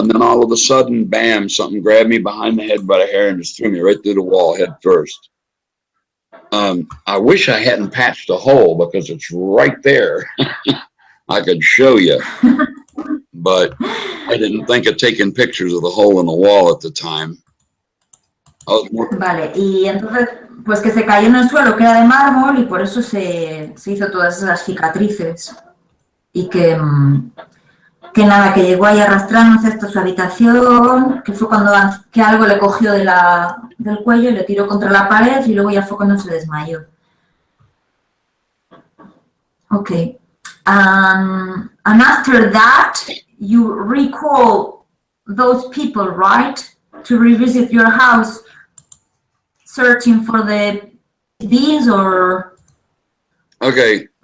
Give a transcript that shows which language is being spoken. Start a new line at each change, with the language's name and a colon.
English: And then all of a sudden, bam, something grabbed me behind the head by the hair and just threw me right through the wall head first. I wish I hadn't patched a hole because it's right there. I could show you. But I didn't think of taking pictures of the hole in the wall at the time.
Spanish: Vale, y entonces, pues que se cayó en el suelo, que era de mármol, y por eso se hizo todas esas cicatrices. Y que nada, que llegó ahí arrastrándose hasta su habitación, que fue cuando que algo le cogió del cuello y le tiró contra la pared, y luego ya fue cuando se desmayó.
English: Okay. And after that, you recall those people, right? To revisit your house, searching for the beans, or okay.